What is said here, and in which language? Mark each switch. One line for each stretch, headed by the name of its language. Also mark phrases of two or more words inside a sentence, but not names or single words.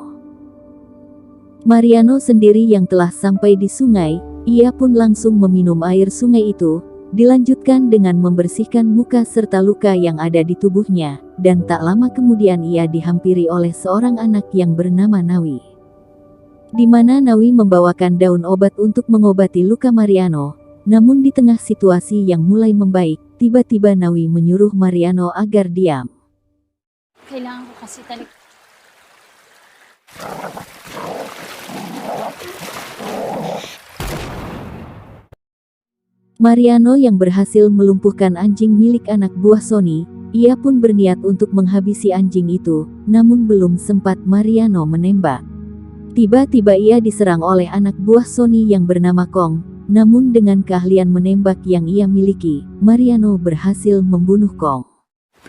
Indonesian: Mariano sendiri yang telah sampai di sungai, ia pun langsung meminum air sungai itu, dilanjutkan dengan membersihkan muka serta luka yang ada di tubuhnya, dan tak lama kemudian ia dihampiri oleh seorang anak yang bernama Nawi. Di mana Nawi membawakan daun obat untuk mengobati luka Mariano, namun di tengah situasi yang mulai membaik, tiba-tiba Nawi menyuruh Mariano agar diam.
Filipino: Kailangan ko kasi talaga.
Indonesian: Mariano yang berhasil melumpuhkan anjing milik anak buah Sony, ia pun berniat untuk menghabisi anjing itu, namun belum sempat Mariano menembak. Tiba-tiba ia diserang oleh anak buah Sony yang bernama Kong, namun dengan keahlian menembak yang ia miliki, Mariano berhasil membunuh Kong.